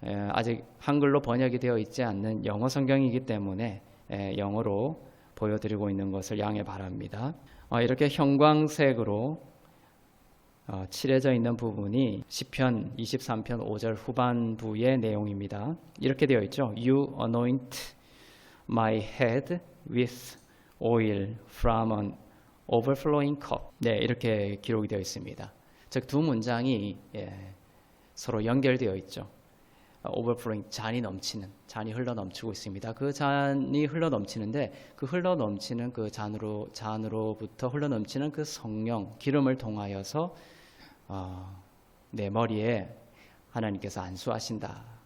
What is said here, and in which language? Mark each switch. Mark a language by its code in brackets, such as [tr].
[ko] 아직 한글로 번역이 되어 있지 않는 영어 성경이기 때문에 영어로 보여드리고 있는 것을 양해 바랍니다. 이렇게 형광색으로 칠해져 있는 부분이 시편 23편 5절 후반부의 내용입니다. 이렇게 되어 있죠. [en] You anoint my head with oil from an overflowing cup. [ko] 네, 이렇게 기록이 되어 있습니다. 즉 두 문장이 서로 연결되어 있죠. overflowing, 잔이 넘치는, 잔이 흘러 넘치고 있습니다. 그 잔이 흘러 넘치는데 그 흘러 넘치는 그 잔으로부터 흘러 넘치는 그 성령, 기름을 통하여서 내 머리에 하나님께서 안수하신다.